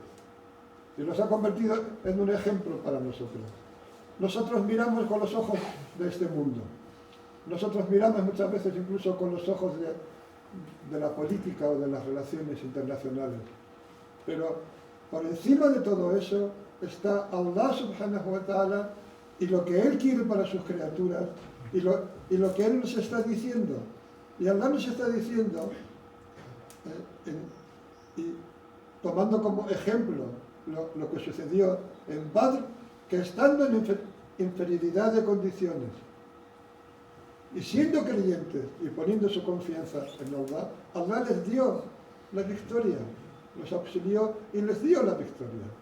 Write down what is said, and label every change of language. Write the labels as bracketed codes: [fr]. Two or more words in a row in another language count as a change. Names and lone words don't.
[es] Y los ha convertido en un ejemplo para nosotros. Nosotros miramos con los ojos de este mundo. Nosotros miramos muchas veces incluso con los ojos de la política o de las relaciones internacionales. Pero por encima de todo eso está [ar] الله سبحانه وتعالى [es] y lo que Él quiere para sus criaturas y lo que Él nos está diciendo. Y Allah nos está diciendo, y tomando como ejemplo lo que sucedió en Badr, que estando en inferioridad de condiciones y siendo creyentes y poniendo su confianza en Allah, Allah les dio la victoria, los auxilió y les dio la victoria.